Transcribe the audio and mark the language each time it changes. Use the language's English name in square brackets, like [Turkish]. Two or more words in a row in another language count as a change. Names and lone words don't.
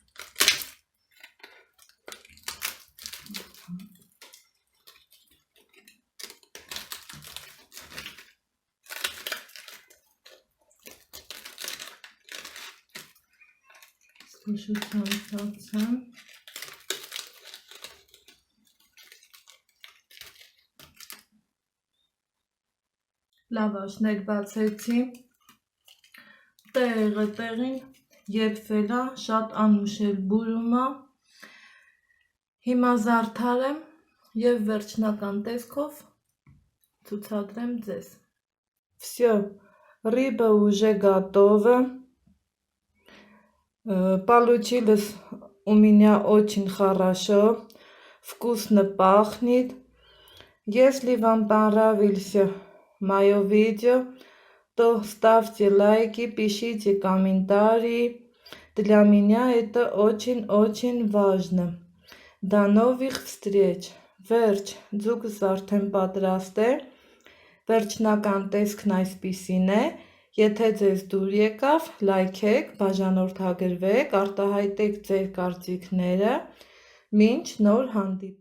[Armenian] Զգուշությամբ ծածեմ։ Լավաշն էլ բացեցի, տեղը տեղին եփվել է, շատ անուշ էլ բուրում է, հիմա զարդարեմ և վերջնական տեսքով ցուցադրեմ ձեզ։ [Russian] Всё, рыба уже готова. Получилось у меня очень хорошо, вкусно пахнет. Если вам понравился мое видео, то ставьте лайки, пишите комментарии. Для меня это очень важно. До новых встреч. [Armenian] Վերջ, ձուկս արդեն պատրաստ է, վերջնական տեսքն այսպիսին է, եթե ձեզ դուր եկավ, լայքեք, բաժանորդագրվեք, արտահայտեք ձեր կարծիքները, մինչ նոր հանդիպում։